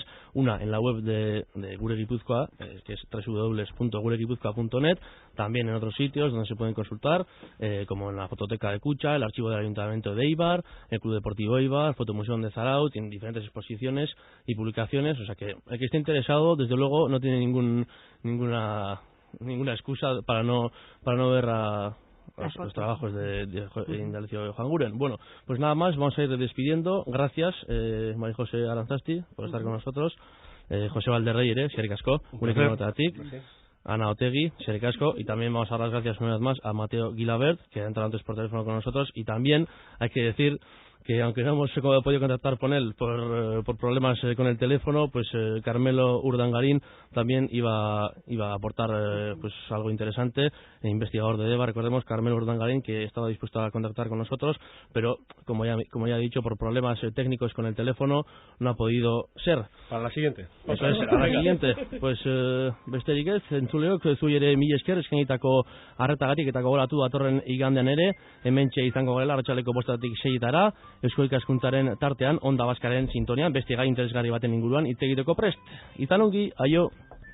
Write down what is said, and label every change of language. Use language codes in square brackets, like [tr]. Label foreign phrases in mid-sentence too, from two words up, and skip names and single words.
[es] Una en la web de Gure Gipuzkoa, que es www.guregipuzkoa.net, también en otros sitios donde se pueden consultar, como en la fototeca de Cucha, el archivo del Ayuntamiento de Eibar, el Club Deportivo Eibar, el Fotomuseo de Zarautz, en diferentes exposiciones y publicaciones, o sea que el que esté interesado, desde luego, no tiene ninguna excusa para no ver los trabajos de Indalecio Ojanguren. Bueno, pues nada más, vamos a ir despidiendo. Gracias, María José Aranzasti, por estar con nosotros. [eu] José Valderrey, eskerrik asko, Ana Otegi, eskerrik asko, [es] y también vamos a dar las gracias una vez más a Mateo Gilabert, que ha entrado antes por teléfono con nosotros, y también hay que decir que aunque no hemos podido contactar con él por problemas con el teléfono, pues Carmelo Urdangarín también iba a aportar pues algo interesante, investigador de DEVA. Recordemos, Carmelo Urdangarín, que estaba dispuesto a contactar con nosotros, pero como ya he dicho, por problemas técnicos con el teléfono no ha podido ser. Para la siguiente. Eso es, para la siguiente. [eu] Pues besterik ez, entzuleok, zu ere mila esker eskainitako arretagatik eta gogoratu datorren igandean ere, hementxe izango garela arratsaldeko 5:00 6:00 Eusko Ikaskuntzaren tartean, Onda Baskaren sintonian, beste gai interesgarri baten inguruan hitz egiteko prest. Izan ongi, aio!